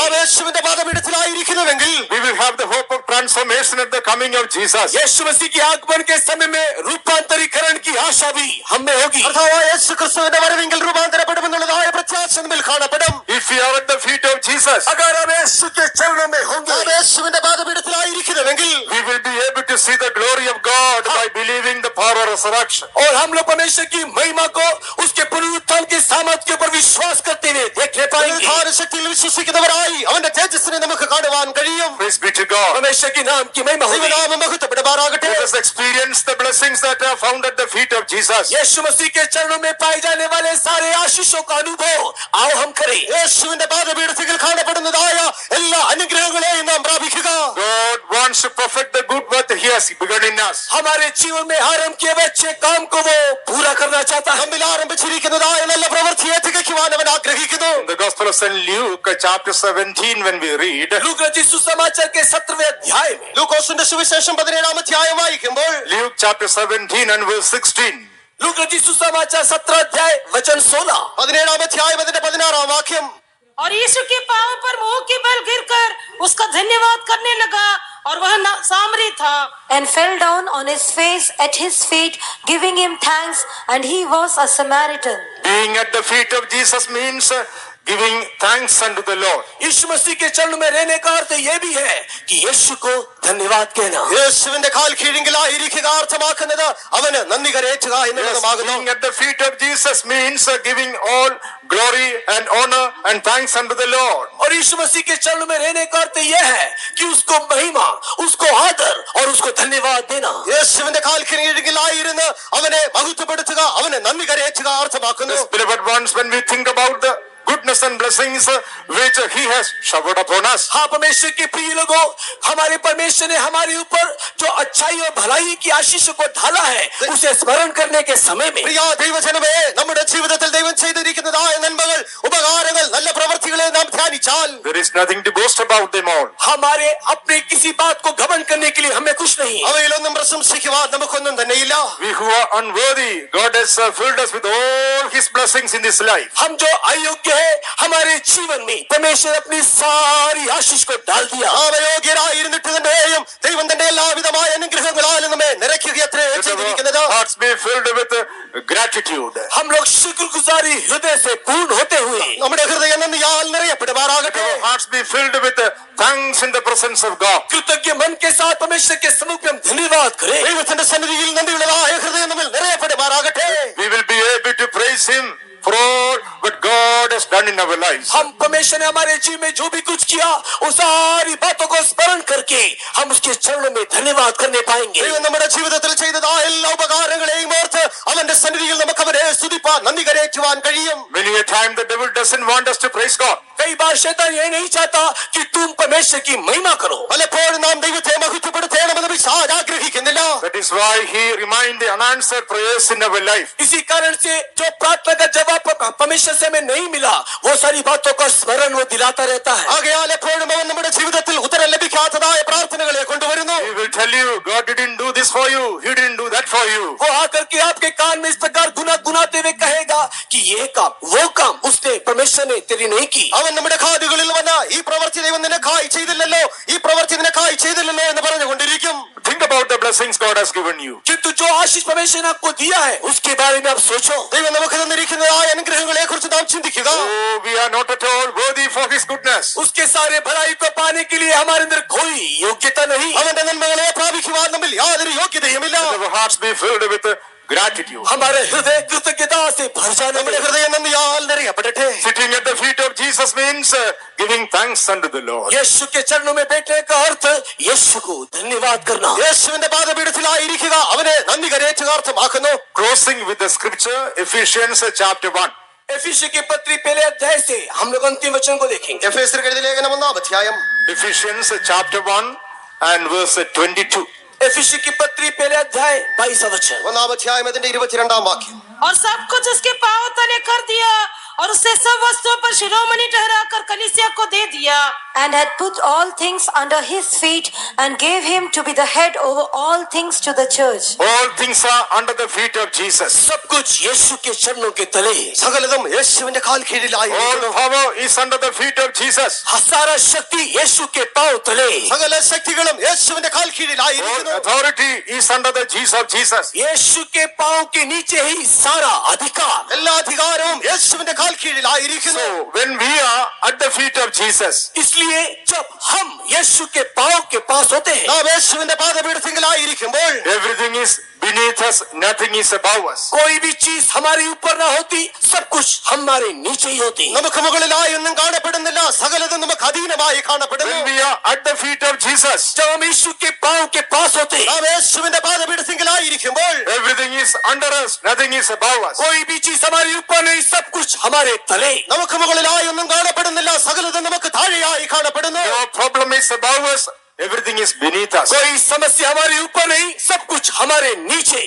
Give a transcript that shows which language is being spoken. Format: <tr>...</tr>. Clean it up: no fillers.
<ml>നാം യേശുവിന്റെ പാദപീഠത്തിലായിരിക്കുന്നുവെങ്കിൽ</ml> <en>we will have the hope of transformation at the coming of Jesus.</en> <hi>यीशु मसीह के आगमन के समय में रूपांतरीकरण की आशा भी हम में होगी।</hi> <ml>കർത്താവായ യേശു ക്രിസ്തുവിന്റെ വരവെങ്കിൽ രൂപാന്തരപ്പെടുമെന്നുള്ളതായ പ്രത്യാശ നമ്മിൽ കാണപ്പെടും.</ml> <en>If we are at the feet of Jesus,</en> <hi>अगर हम यीशु के चरणों में होंगे,</hi> <ml>നാം യേശുവിന്റെ പാദപീഠത്തിലായിരിക്കുന്നുവെങ്കിൽ</ml> <en>we will be able to see the glory of God by believing the power of resurrection.</en> <hi>और हम लोग परमेश्वर की महिमा को उसके पुनरुत्थान के सामर्थ्य के ऊपर विश्वास करते हुए देखने पाएंगे।</hi> <ml>പുനരുത്ഥാന ശക്തിയിൽ വിശ്വസിക്കുന്നവരായി അവന്റെ തേജസ്സിനെ നമുക്ക് കാണുവാൻ കഴിയും.</ml> <en>Praise be to God.</en> <hi>परमेश्वर की नाम की महिमा होगी।</hi> <ml>ദൈവനാമം മഹത്വപ്പെടുമാറാകട്ടെ.</ml> <en>Let us experience the blessings that are found at the feet of Jesus.</en> <hi>यीशु मसीह के चरणों में पाए जाने वाले सारे आशीषों का अनुभव आओ हम करें।</hi> <ml>യേശുവിന്റെ പാദപീഠത്തിൽ കാണപ്പെടുന്നതായ എല്ലാ അനുഗ്രഹങ്ങളെയും നാം പ്രാപിക്കുക.</ml> <en>God wants to perfect the good work that He has begun in us.</en> <hi>हमारे जीवन में आरंभ किए हुए अच्छे काम को वो पूरा करना चाहता है।</hi> <ml>നമ്മിൽ ആരംഭിച്ചിരിക്കുന്നതായ നല്ല പ്രവൃത്തിയെ തികയ്ക്കുവാൻ ചെയ്യുവാൻ അവൻ ആഗ്രഹിക്കുന്നു.</ml> <en>In the Gospel of St. Luke, chapter 17, when we read,</en> <hi>लूका रचित सुसमाचार के 17वें अध्याय में</hi> <ml>ലൂക്കോസിന്റെ സുവിശേഷം 17-ാം അധ്യായം വായിക്കുമ്പോൾ</ml> <en>Luke chapter 17 and verse 16.</en> <hi>लूका रचित सुसमाचार 17 अध्याय वचन 16.</hi> <ml>17-ാം അധ്യായം അതിന്റെ 16-ാം വാക്യം.</ml> <hi>और यीशु के पांव पर मुंह के बल गिरकर उसका धन्यवाद करने लगा और वह सामरी था</hi> <en>and fell down on his face at his feet, giving him thanks, and he was a Samaritan. Being at the feet of Jesus means giving thanks unto the Lord.</en> <hi>यीशु मसीह के चरणों में रहने का अर्थ यह भी है कि यीशु को धन्यवाद कहना.</hi> <ml>യേശുവിന്റെ കാൽ കീഴിലായിരിക്കുക അർത്ഥമാക്കുന്നത് അവന് നന്ദി കരേറ്റുക</ml> <en>Yes,</en> <ml>എന്നുള്ളതുമാകുന്നു.</ml> <en>being at the feet of Jesus means giving all glory and honor and thanks unto the Lord.</en> <hi>और यीशु मसीह के चरणों में रहने का अर्थ यह है कि उसको महिमा, उसको आदर और उसको धन्यवाद देना.</hi> <ml>യേശുവിന്റെ കാൽ കീഴിലായിരുന്ന് അവനെ മഹത്വപ്പെടുത്തുക, അവനെ നന്ദി കരേറ്റുക അർത്ഥമാക്കുന്നു.</ml> <en>Yes, beloved ones, when we think about the goodness and blessings which he has showered upon us,</en> <hi>हाँ परमेश्वर के प्रिय लोगों, हमारे परमेश्वर ने हमारे ऊपर जो अच्छाई और भलाई की आशीष को ढाला है, उसे स्मरण करने के समय में</hi> <ml>പ്രിയ ദൈവജനമേ, നമ്മുടെ ജീവിതത്തിൽ ദൈവം ചെയ്തിരിക്കുന്നതായ നന്മകൾ, ഉപകാരങ്ങൾ, നല്ല പ്രവൃത്തികളെ നാം ധ്യാനിച്ചാൽ</ml> <en>there is nothing to boast about them all.</en> <hi>हमारे अपने किसी बात को घमंड करने के लिए हमें कुछ नहीं.</hi> <ml>അവയിലൊന്നും പ്രശംസിക്കുവാൻ നമുക്കൊന്നും തന്നെയില്ല.</ml> <en>We who are unworthy, God has filled us with all his blessings in this life.</en> <hi>हम जो अयोग्य है, हमारे जीवन में परमेश्वर अपनी सारी आशीष को डाल दिया.</hi> <ml>നാം അയോഗ്യരായിരുന്നിട്ട് തന്നെയും ദൈവം തന്റെ എല്ലാവിധമായ അനുഗ്രഹങ്ങളാലും നമ്മെ നിറയ്ക്കുകയത്രേ ചെയ്തിരിക്കുന്നത്.</ml> <en>Hearts be filled with gratitude.</en> <hi>हम लोग शुक्रगुजारी हृदय से पूर्ण होते हुए</hi> <ml>നമ്മുടെ ഹൃദയം നന്ദിയാൽ നിറയപ്പെടുമാറാകട്ടെ.</ml> <en>Our hearts be filled with thanks in the presence of God.</en> <hi>कृतज्ञ मन के साथ परमेश्वर के सम्मुख में हम धन्यवाद करें.</hi> <ml>ദൈവത്തിന്റെ സന്നിധിയിൽ നന്ദിയുള്ളതായ ഹൃദയം നമ്മിൽ നിറയപ്പെടുമാറാകട്ടെ.</ml> <en>We will be able to praise him for all what God has done in our lives.</en> <hi>हम परमेश्वर ने हमारे जीवन में जो भी कुछ किया, उस सारी बातों को स्मरण करके हम उसके चरणों में धन्यवाद करने पाएंगे.</hi> <ml>ദൈവം നമ്മുടെ ജീവിതത്തിൽ ചെയ്തതായ എല്ലാ ഉപകാരങ്ങളെയും ഓർത്ത് അവന്റെ സന്നിധിയിൽ നമുക്ക് അവരെ സ്തുതിപ്പാൻ, നന്ദി കരേറ്റുവാൻ കഴിയും.</ml> <en>Many a time the devil doesn't want us to praise God.</en> <hi>कई बार शैतान ये नहीं चाहता कि तुम परमेश्वर की महिमा करो.</hi> <ml>പലപ്പോഴും നാം ദൈവത്തെ മഹത്വപ്പെടുത്തണമെന്ന് പിശാച് ആഗ്രഹിക്കുന്നില്ല.</ml> <en>That is why he reminds the unanswered prayers in our life.</en> <hi>इसी कारण से जो प्रार्थना का जवाब परमेश्वर से हमें नहीं मिला, वो सारी बातों का स्मरण वो दिलाता रहता है.</hi> <ml>ആകയാൽ എപ്പോഴും അവൻ നമ്മുടെ ജീവിതത്തിൽ ഉത്തരം ലഭിക്കാത്തതായ പ്രാർത്ഥനകളെ കൊണ്ടുവരുന്നു.</ml> <en>He will tell you, God didn't do this for you, he didn't do that for you.</en> <hi>वो आकर के आपके कान में इस प्रकार गुनाते हुए कहेगा कि ये काम, वो काम उसने परमेश्वर ने तेरी नहीं की.</hi> <ml>അവൻ നമ്മുടെ കാതുകളിൽ വന്ന ഈ പ്രവൃത്തി ദൈവം നിനക്കായി ചെയ്തില്ലല്ലോ, ഈ പ്രവൃത്തി നിനക്കായി ചെയ്തില്ലല്ലോ എന്ന് പറഞ്ഞുകൊണ്ടിരിക്കും.</ml> <en>Think about the blessings God has given you.</en> <hi>किंतु जो आशीष परमेश्वर ने आपको दिया है, उसके बारे में आप सोचो.</hi> <ml>ദൈവം നമുക്ക് തന്നിരിക്കുന്നതായ അനുഗ്രഹങ്ങളെ കുറിച്ച് നാം ചിന്തിക്കുക.</ml> <en>Oh, we are not at all worthy for his goodness.</en> <hi>उसके सारे भलाई को पाने के लिए हमारे अंदर कोई योग्यता नहीं.</hi> <ml>അവന്റെ നന്മകളെ പ്രാപിക്കുവാൻ നമ്മിൽ യാതൊരു യോഗ്യതയുമില്ല.</ml> <en>Our hearts be filled with gratitude.</en> <hi>हमारे हृदय कृतज्ञता से भर जाने.</hi> <ml>നമ്മുടെ ഹൃദയം നന്ദിയാൽ നിറയപ്പെടട്ടെ.</ml> <en>Sitting at the feet of Jesus means giving thanks unto the Lord.</en> <hi>यीशु के चरणों में बैठने का अर्थ यीशु को धन्यवाद करना.</hi> <ml>യേശുവിന്റെ പാദപീഠത്തിലായിരിക്കുക, അവനെ നന്ദി കരേറ്റുക അർത്ഥമാക്കുന്നു.</ml> <en>Closing with the scripture, Ephesians chapter 1.</en> <hi>एफिसी की पत्री पहले अध्याय से हम लोग अंतिम वचन को देखेंगे.</hi> <ml>എഫേസ്യർക്ക് എഴുതിയ ലേഖനം 1-ാം അധ്യായം.</ml> <en>Ephesians chapter 1 and verse 22.</en> <hi>एफिसी की पत्री पहले अध्याय 22 वचन.</hi> <ml>1-ാം അധ്യായം അതിന്റെ 22-ാം വാക്യം.</ml> <hi>और सब कुछ उसके पांव तले कर दिया और उससे सब वस्तुओं पर शिरोमणि ठहराकर कलीसिया को दे दिया.</hi> <en>And had put all things under his feet, and gave him to be the head over all things to the church. All things are under the feet of Jesus.</en> <hi>सब कुछ यीशु के चरणों के तले.</hi> <ml>സകലതും യേശുവിന്റെ കാൽ കീഴിലായി.</ml> <en>All power is under the feet of Jesus.</en> <hi>सारा शक्ति यीशु के पांव तले.</hi> <ml>സകല ശക്തികളും യേശുവിന്റെ കാൽ</ml> <en>All</en> <ml>കീഴിലായിരിക്കുന്നു.</ml> <en>authority is under the Jesus of Jesus.</en> <hi>यीशु के पांव के नीचे ही सारा अधिकार.</hi> <ml>എല്ലാ അധികാരവും യേശുവിന്റെ കാൽ കീഴിലായിരിക്കുന്നു.</ml> <en>So when we are at the feet of Jesus,</en> <hi>इसलिए जब हम यीशु के पांव के पास होते हैं,</hi> <ml>നാം യേശുവിന്റെ പാദപീഠത്തിലായിരിക്കുമ്പോൾ</ml> <en>everything is beneath us, nothing is above us.</en> <hi>कोई भी चीज हमारे ऊपर ना होती, सब कुछ हमारे नीचे ही होती.</hi> <ml>നമുക്ക് മുകളിലായി ഒന്നും കാണപ്പെടുന്നില്ല, സകലതും നമുക്ക് അധീനമായി കാണപ്പെടുന്നു.</ml> <en>When we are at the feet of Jesus,</en> <hi>जब हम यीशु के पांव के पास होते हैं,</hi> <ml>നാം യേശുവിന്റെ പാദപീഠത്തിലായിരിക്കുമ്പോൾ</ml> <en>everything is under us, nothing is above us.</en> <hi>कोई भी चीज हमारे ऊपर नहीं, सब कुछ हमारे तले.</hi> <ml>നമുക്ക് മുകളിലായി ഒന്നും കാണപ്പെടുന്നില്ല, സകലതും നമുക്ക് താഴെയായി കാണപ്പെടുന്നു.</ml> <en>No problem is above us, everything is beneath us.</en> <hi>कोई समस्या हमारे ऊपर नहीं, सब कुछ हमारे नीचे.</hi>